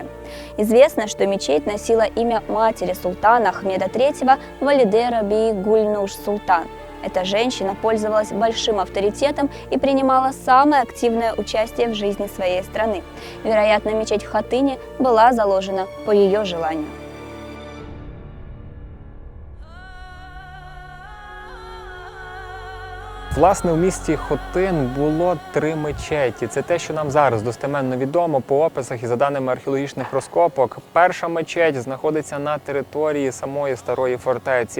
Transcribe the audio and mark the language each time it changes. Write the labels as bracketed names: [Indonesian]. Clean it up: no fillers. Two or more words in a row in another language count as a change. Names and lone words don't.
[Russian] Известно, что мечеть носила имя матери султана Ахмеда III Валиде Раби Гуль-Нуш Султан. Эта женщина пользовалась большим авторитетом и принимала самое активное участие в жизни своей страны. Вероятно, мечеть в Хатыне была заложена по ее желанию. [Ukrainian] Власне, у місті Хотин було 3 мечеті. Це те, що нам зараз достеменно відомо по описах і за даними археологічних розкопок. Перша мечеть знаходиться на території самої старої фортеці.